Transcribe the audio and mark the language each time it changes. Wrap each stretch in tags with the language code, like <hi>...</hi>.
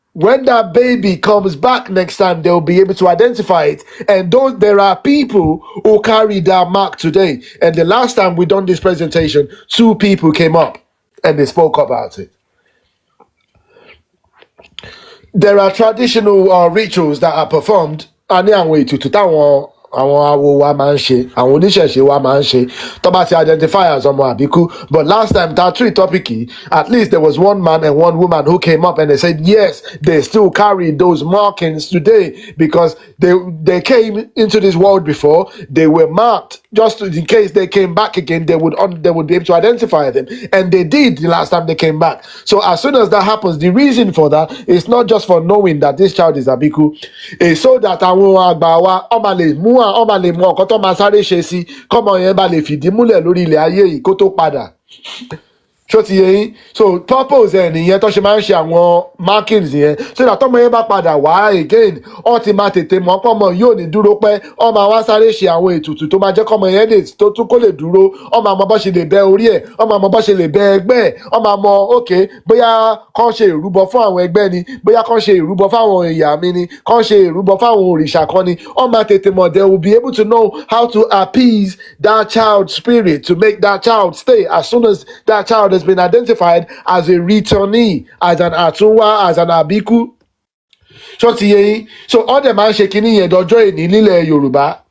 <en>when that baby comes back next time, they'll be able to identify it. And there are people who carry that mark today. And the last time we done this presentation, 2 people came up and they spoke about it. There are traditional rituals that are performed.</en> <yo>A ní àwọn ètùtù táwọn awo wa máa ń ṣe, àwọn oníṣẹ̀ṣe wa máa ń ṣe, tó bá ti</yo> <en>identify as</en> <yo>ọmọ àbíkú.</yo> <en>But last time that 3 topic, at least there was 1 man and 1 woman who came up and they said yes, they still carry those markings today because they came into this world before, they were marked just in case they came back again, they would be able to identify them, and they did the last time they came back. So as soon as that happens, the reason for that is not just for knowing that this child is Abiku, it's so that</en> <yo>àwọn àgbà wa ọmọ lè mú ọkọ tó máa sáré ṣe sí, kọ́mọ yẹn bá lè fìdí múlẹ̀ lórí ilẹ̀ ayé yìí kó tó padà. Ṣó ti yé yín?</yo> <en>So purpose</en> <yo>ẹ̀ nìyẹn tó ṣe máa ń ṣe àwọn markings yẹn,</yo> <en>so that</en> <yo>tọ́mọ yẹn bá padà wá again, ó ti máa tètè mọ̀ pọ́mọ yóò ní dúró pẹ́, ó máa wá sáré ṣe àwọn ètùtù tó máa jẹ́ kọ́mọ yẹn lè tó tún kó lè dúró, ó máa mọ bó ṣe lè bẹ orí ẹ̀, ó máa mọ bó ṣe lè bẹ ẹgbẹ́ ẹ̀, ó máa mọ okay bóyá kán ṣe ìrúbọ fún àwọn ẹgbẹ́ ni, bóyá kán ṣe ìrúbọ fáwọn ìyá mi ni, kán ṣe ìrúbọ fáwọn òrìṣà kan ni, ó máa tètè mọ̀.</yo> <en>They will be able to know how to appease that child's spirit, to make that child stay as soon as that child has been identified as a returnee, as an Àtúnwá, as an Abiku.</en> <yo>Ṣó ti yé yín?</yo> <en>So all them</en> <yo>máa ń ṣe kinní yẹn dọjọ́ èní nílẹ̀ Yorùbá.</yo>